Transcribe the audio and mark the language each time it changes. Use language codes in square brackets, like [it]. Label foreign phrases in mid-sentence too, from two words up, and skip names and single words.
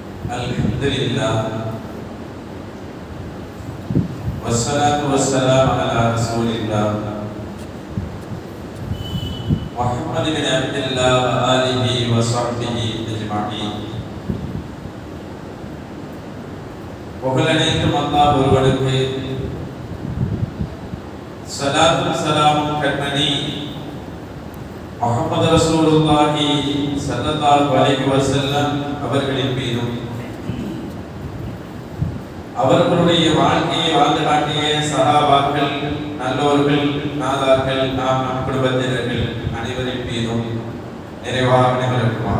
[ar] الحمد لله والصلاة والسلام على رسول الله محمد بن عبد الله وآله وصحبه أجمعين. [ta] புகழனைத்தும் அல்லாஹ் ஒருவனுக்கு, ஸலாத்தும் ஸலாமும் கண்மணி முஹம்மது ரசூலுல்லாஹி [ar] صلى الله عليه وسلم [ta] அவர்களின் மீதும், அவர்களுடைய வாழ்க்கையை வாழ்ந்து காட்டிய சஹாபாக்கள், நல்லோர்கள், நாதார்கள், நாம் நம் குடும்பத்தினர்கள் அனைவரின் மீதும் நிறைவாக நிகழ்த்துமாக.